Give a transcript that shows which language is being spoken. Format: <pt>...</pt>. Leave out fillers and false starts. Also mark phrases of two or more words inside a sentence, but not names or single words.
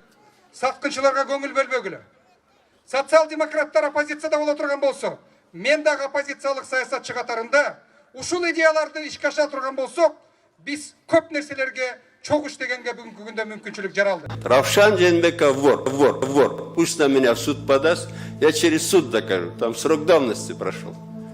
<ky>Саткынчыларга көңүл бөлбөгүлө. Социал-демократтар оппозицияда боло турган болсо, мен дагы оппозициялык саясатчы катарында ушул идеяларды ишке аша турган болсок, биз көп нерселерге чогуу иштегенге бүгүнкү күндө мүмкүнчүлүк жаралды.</ky> <ru>Равшан Жээнбеков вор. Пусть на меня в суд подаст, я через суд докажу. Там срок давности прошел.</ru>